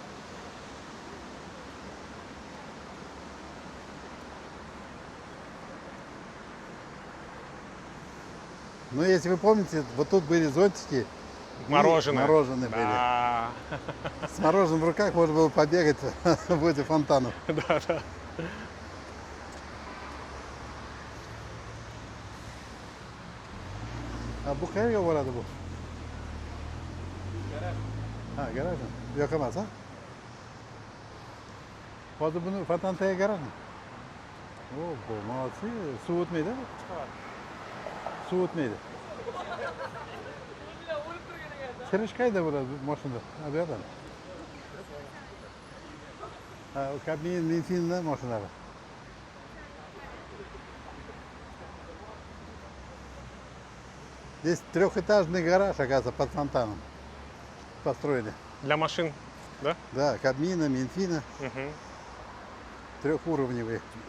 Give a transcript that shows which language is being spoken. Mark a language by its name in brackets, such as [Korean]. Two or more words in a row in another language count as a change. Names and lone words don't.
[Russian] Но если вы помните, вот тут были зонтики. и Мороженое. Мороженое были. Да. С мороженым в руках можно было побегать возле фонтанов. Да, да. [Uzbek] Bu qayerga boradi bu? Ha, garajmi? Bu yoqqa emas, ha? Hozir buni fontan tagiga garajmi? O, bu молодцы. Suv o'tmaydi bu? Suv o'tmaydi. Kirish qayerda bo'ladi bu mashinada? Ha, bu yoqdan. Ha, u kabin benzinda mashinada. [Russian] Здесь трехэтажный гараж, оказывается, под фонтаном построили. Для машин, да? Да, Кабмина, Минфина, Мгм. трехуровневый.